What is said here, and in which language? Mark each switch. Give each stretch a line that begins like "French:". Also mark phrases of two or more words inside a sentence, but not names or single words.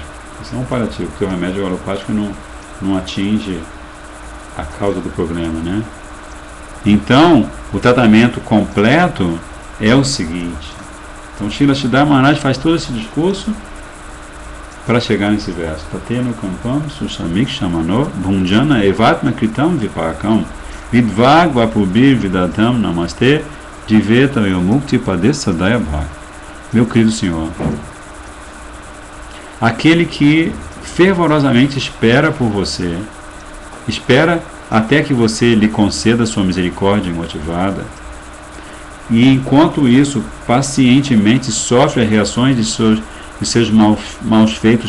Portuguese: Isso é um paliativo, porque o remédio alopático não atinge a causa do problema, né? Então, o tratamento completo é o seguinte. Então, Srila Siddhar Maharaj faz todo esse discurso para chegar nesse verso.
Sanskrit: Tateno kampam sushamik shamano bhunjana evatma kritam vipakam vidvag vapubir vidatam namaste diveta yomukti padesadaya bhag.
Portuguese: Meu querido Senhor, aquele que fervorosamente espera por você, espera até que você lhe conceda sua misericórdia imotivada, e enquanto isso pacientemente sofre as reações de seus maus feitos